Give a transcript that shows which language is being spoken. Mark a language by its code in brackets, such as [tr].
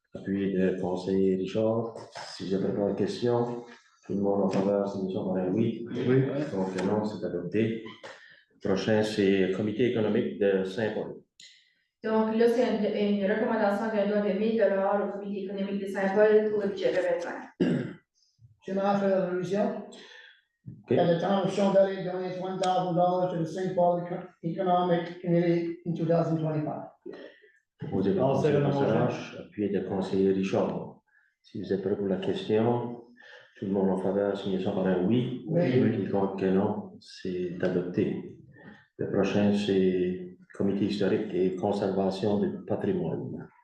[fr] Appuyé de conseiller Richard. Si vous avez pas de questions, tout le monde en faveur, signature par un oui. Oui. Donc, non, c'est adopté. Prochain, c'est le comité économique de Saint-Paul. Donc là, c'est une recommandation d'un don de 1 000 au comité économique de Saint-Paul pour le budget 2025. Monsieur le maire, fait la résolution. [en] Okay. That the town of Chandelier donates $1,000 to the St. Paul Economic Committee in 2025. [fr] Proposé par le conseiller Passage, appuyé de conseiller Richard. Si vous êtes prêts pour la question, tout le monde en faveur, signature par un oui. Oui. Qui compte que non, c'est adopté. Le prochain, c'est comité historique et conservation du patrimoine.